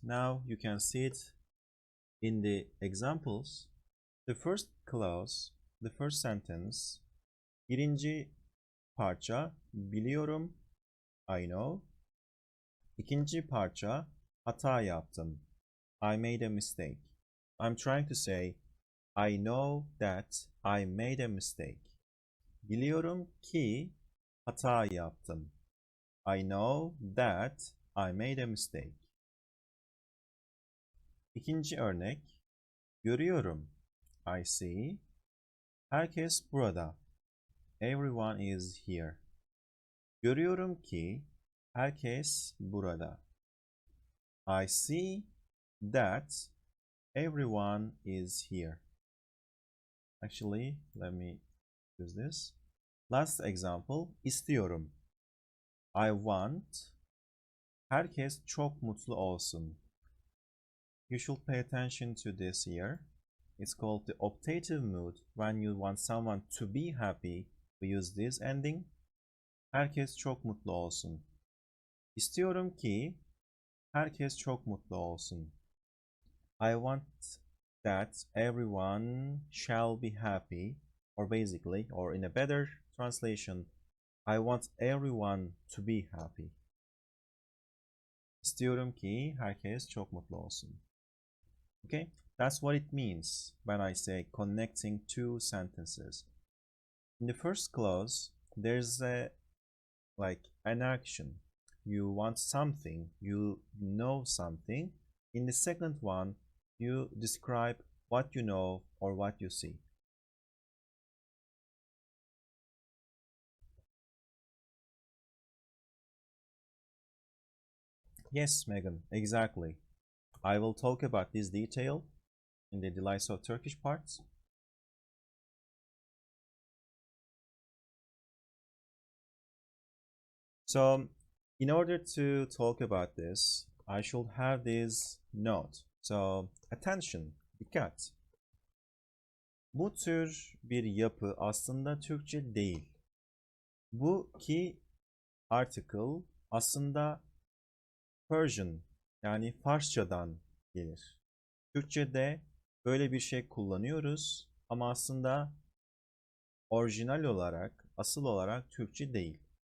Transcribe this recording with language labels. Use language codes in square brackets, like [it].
[en] Now you can see it in the examples. The first clause, the first sentence. [tr] Birinci parça biliyorum. [en] I know. [tr] İkinci parça hata yaptım. [en] I made a mistake. I'm trying to say I know that I made a mistake. [tr] Biliyorum ki hata yaptım. [en] I know that I made a mistake. [tr] İkinci örnek. Görüyorum. [en] I see. [tr] Herkes burada. [en] Everyone is here. [tr] Görüyorum ki herkes burada. [en] I see that everyone is here. Actually, let me use this. Last example, istiyorum. I want. [tr] Herkes çok mutlu olsun. [en] You should pay attention to this here. It's called the optative mood. When you want someone to be happy, we use this ending. [tr] Herkes çok mutlu olsun. İstiyorum ki herkes çok mutlu olsun. [en] I want that everyone shall be happy, or basically, or in a better translation, I want everyone to be happy. [tr] İstiyorum ki herkes çok mutlu olsun. [en] Okay, that's what it means when I say connecting two sentences. In the first clause, there's an action. You want something, you know something. In the second one, you describe what you know or what you see. Yes, Megan, exactly. I will talk about this detail in the Delights of Turkish parts. So, in order to talk about this, I should have this note. So, attention, dikkat. [tr] Bu tür bir yapı aslında Türkçe değil. Bu ki article aslında Persian yani Farsçadan gelir. Türkçe'de böyle bir şey kullanıyoruz ama aslında orijinal olarak, asıl olarak Türkçe değil.